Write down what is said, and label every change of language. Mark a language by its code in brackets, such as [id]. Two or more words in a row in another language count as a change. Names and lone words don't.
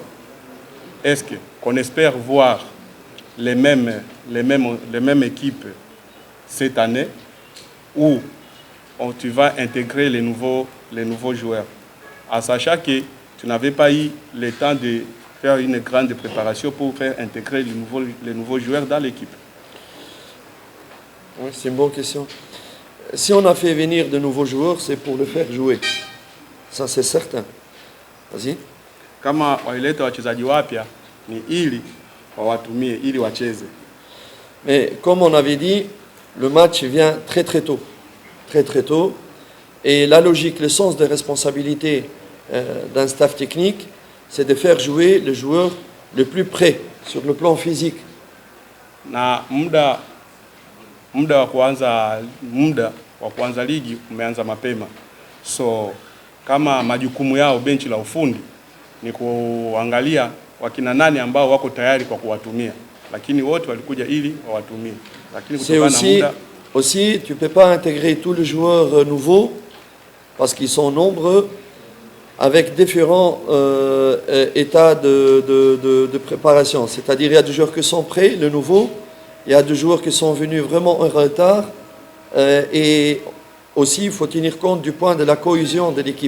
[fr] Est-ce qu'on espère voir les mêmes équipes cette année ou tu vas intégrer les nouveaux joueurs, en sachant que tu n'avais pas eu le temps de faire une grande préparation pour faire intégrer les nouveaux joueurs dans l'équipe? Oui, c'est une bonne question. Si on a fait venir de nouveaux joueurs, c'est pour le faire jouer. Ça, c'est certain. Vas-y. [sw] Kama waileta wachezaji wapya ni ili wawatumie ili wacheze. [fr] Mais comme on avait dit, le match vient très très tôt. Très très tôt. Et la logique, le sens de responsabilité d'un staff technique, c'est de faire jouer le joueur le plus près sur le plan physique. [sw] Na muda wa kuanza ligi umeanza mapema. So kama majukumu yao benchi la ufundi ni kuangalia wakina nani ambao wako tayari kwa kuwatumia, lakini wote walikuja ili wawatumie. Lakini kutokana na muda [fr] aussi, tu peux pas intégrer tous les joueurs nouveaux parce qu'ils sont nombreux avec différents états de préparation. C'est-à-dire il y a des joueurs qui sont prêts, le nouveau, il y a des joueurs qui sont venus vraiment en retard et aussi il faut tenir compte du point de la cohésion de l'équipe.